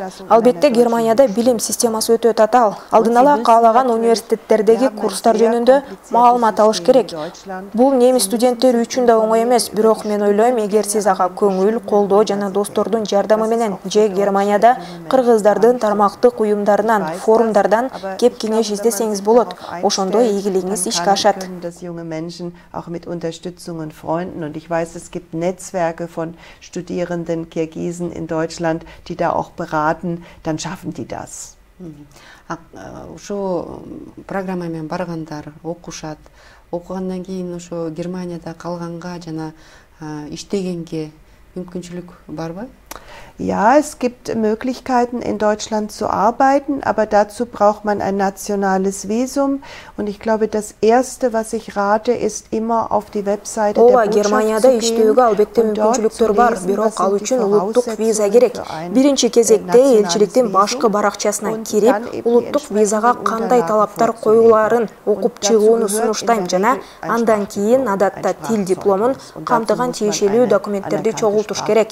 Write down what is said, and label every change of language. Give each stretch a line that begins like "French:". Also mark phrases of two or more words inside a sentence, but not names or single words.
Kyrgyz: Албетте Германияда билим системасы өтө татаал. Алдын ала каалаган университеттердеги курстар жөнүндө маалымат алыш керек. Бул немис студенттери үчүн да оңой эмес, бирок мен ойлойм, эгер сиз ага көңүл, колдоо жана достордун жардамы менен же Германияда кыргыздардын тармактык уюмдарынан, форумдардан кеп кеңеш издесеңиз болот. Ошондо ийгилигиңиз ишке ашат.
German: Dass junge Menschen auch mit Unterstützung und Freunden, und ich weiß, es gibt Netzwerke von Studierenden Kirgisen in Deutschland, die da auch beraten, dann schaffen die das.
Kyrgyz: Ошо программа менен баргандар окушат. Окугандан кийин ошо Германияда калганга жана иштегенге мүмкүнчүлүк барбы?
German: Ja, es gibt Möglichkeiten, in Deutschland zu arbeiten, aber dazu braucht man ein nationales Visum. Und ich glaube, das Erste, was ich rate, ist immer auf die Webseite der Botschaft
Kyrgyz: Германияда иштөөгө албетте мүмкүнчүлүктөр бар, бирок ал үчүн улуттук виза керек. Биринчи кезекте элчиликтин башкы баракчасына кирип, улуттук визага кандай талаптар коюларын окуп чыгууну сунуштайм жана андан кийин адатта тил дипломун камтыган тиешелүү документтерди чогултуш керек.